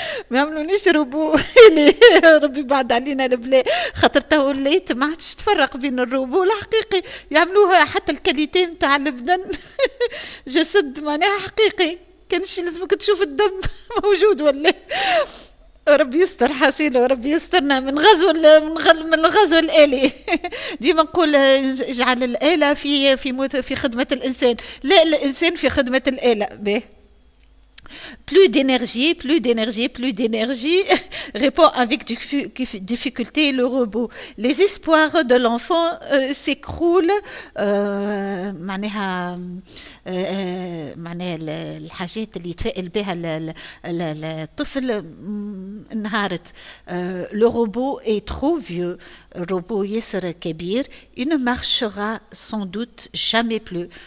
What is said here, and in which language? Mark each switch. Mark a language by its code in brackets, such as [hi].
[ar] ما يعملونيش روبو اللي ربي بعد علينا البلا خاطر تو وليت ما عادش تفرق بين الروبو الحقيقي يعملوها حتى الكاليتي نتاع البدن جسد معناها حقيقي كانش لازمك تشوف الدم موجود ولا ربي يستر حسين وربي يسترنا من الغزو الآلي. ديما نقول اجعل الآلة في خدمة الإنسان لا الإنسان في خدمة الآلة به. [fr] Plus d'énergie, répond avec difficulté le robot. Les espoirs de l'enfant s'écroulent. [ar] معناها الحاجات اللي يتفائل بها الطفل انهارت. [fr] Le robot est trop vieux. [ar] الروبو ياسر كبير. [fr] Il ne marchera sans doute jamais plus.